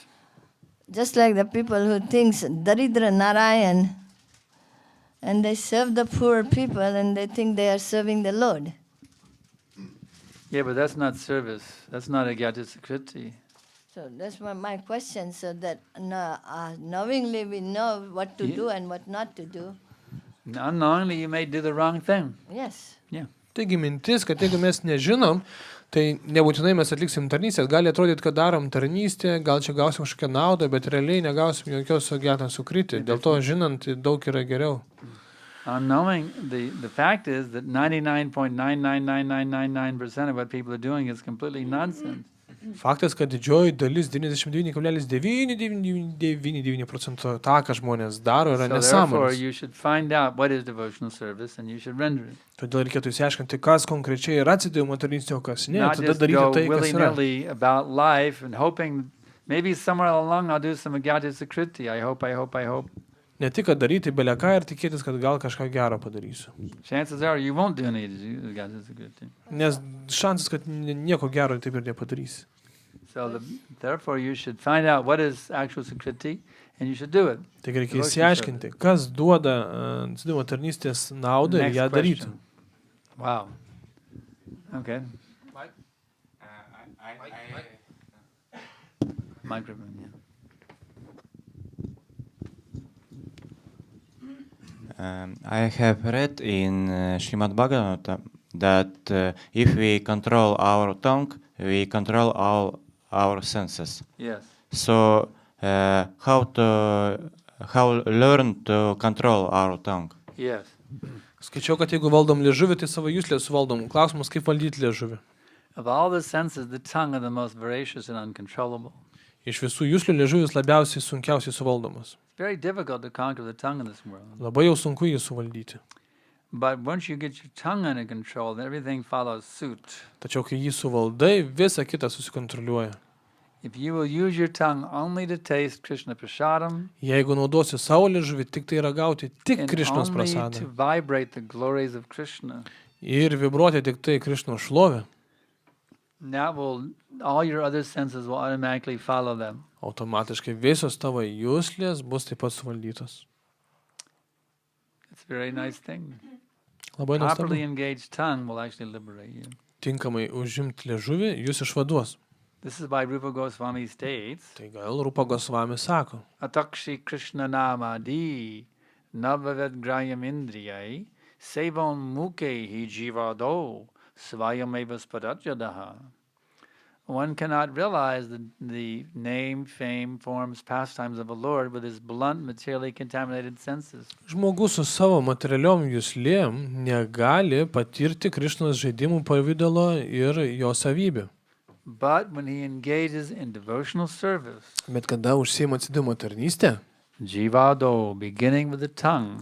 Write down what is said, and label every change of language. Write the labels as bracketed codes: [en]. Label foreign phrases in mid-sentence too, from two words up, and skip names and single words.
[en] just like the people who thinks Daridra Narayan, and they serve the poor people and they think they are serving the Lord. Yeah, but that's not service. That's not a Gyatyasakriti. So that's my question, so that knowingly we know what to do and what not to do. Unknowingly, you may do the wrong thing. Yes. Yeah. [lt] Taigi mintis, kad jeigu mes nežinom, tai nebūtinai mes atliksim tarnystę. Gali atrodyti, kad darom tarnystę, gal čia gausim kažkokią naudą, bet realiai negausim jokios Gyatyasakriti. Dėl to žinant, daug yra geriau. [en] Unknowing, the fact is that 99.999999% of what people are doing is completely nonsense. [lt] Faktas, kad didžioji dalis 99,999% tą, ką žmonės daro, yra [en] So therefore, [lt] nesąmonės. [en] you should find out what is devotional service and you should render it. [lt] Todėl reikėtų įsiaiškinti, kas konkrečiai yra atsidavimo tarnystė, o kas ne. [en] Not [lt] Tada [en] just [lt] daryti [en] go [lt] tai, kas yra. [en] willy-nilly about life and hoping maybe somewhere along I'll do some Gyatyasakriti. I hope. [lt] Ne tik, kad daryti beleką ir tikėtis, kad gal kažką gero padarysiu. [en] Chances are you won't do any Gyatyasakriti. [lt] Nes šansas, kad nieko gero taip ir nepadarysi. [en] So therefore, you should find out what is actual Sakriti and you should do it. [lt] Taigi reikia įsiaiškinti, kas duoda atsidavimo tarnystės naudą ir [en] Next [lt] ją daryti. [en] question. Wow. Okay. Microphone, yeah. I have read in Śrīmad Bhāgavatam that if we control our tongue, we control all our senses. Yes. So how learn to control our tongue? Yes. [lt] Skaičiau, kad jeigu valdom liežuvį, tai savo juslę suvaldom. Klausimas, kaip valdyti liežuvį. [en] Of all the senses, the tongue are the most voracious and uncontrollable. [lt] Iš visų juslių liežuvis labiausiai sunkiausiai suvaldomas. [en] It's very difficult to conquer the tongue in this world. [lt] Labai jau sunku jį suvaldyti. [en] But once you get your tongue under control, then everything follows suit. [lt] Tačiau kai jį suvaldai, visa kita susikontroliuoja. [en] If you will use your tongue only to taste Krishna prasadam [lt] Jeigu naudosi savo liežuvį, tik tai ragauti tik [en] and [lt] Krišnos [en] only [lt] prasadą [en] to vibrate the glories of Krishna, [lt] ir vibruoti tik tai Krišnos šlovę, [en] that will, all your other senses will automatically follow them. [lt] automatiškai visos tavo juslės bus taip pat suvaldytos. [en] It's a very nice thing. [lt] Labai nuostabu. [en] Properly engaged tongue will actually liberate you. [lt] Tinkamai užimti liežuvį, jūs išvaduos. [en] This is why Rupa Goswami states, [lt] Tai gal Rupa Gosvami sako, [sa] Atakshi Krishna Namadi Navavet Grayam Indriyai Sevam Muke Hi Jivado Svayameva Spadajadaha. [en] One cannot realize the name, fame, forms, pastimes of a Lord with his blunt, materially contaminated senses. [lt] žmogus su savo materialiom juslėm negali patirti Krišnos žaidimų pavydalo ir jo savybių. [en] But when he engages in devotional service, [lt] Bet kada užsiima atsidavimo tarnystę, [en] Jivado, beginning with the tongue,